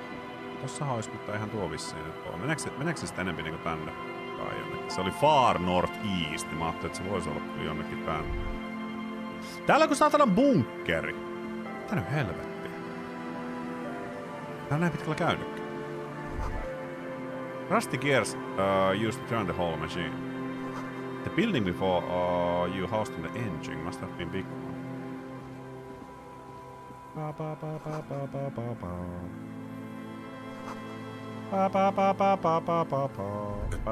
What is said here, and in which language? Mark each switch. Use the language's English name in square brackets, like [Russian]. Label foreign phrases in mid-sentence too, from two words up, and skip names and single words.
[Finnish] Tossahan olisi, mutta ihan tuo vissiin nyt ole. Meneekö se sitten enemmän niinku tänne? Tai jonnekin? Se oli Far North East, niin mä ajattelin, että se voisi olla jonnekin tänne. Täällä on kun saatana bunkkeri. Mitä nyt helvettiä? Tää on näin pitkällä käynytkin. [English] Rusty gears used to turn the whole machine. The building before you housed in the engine must have been big one. Ba ba ba ba ba ba ba ba. Ba ba ba ba ba ba ba ba.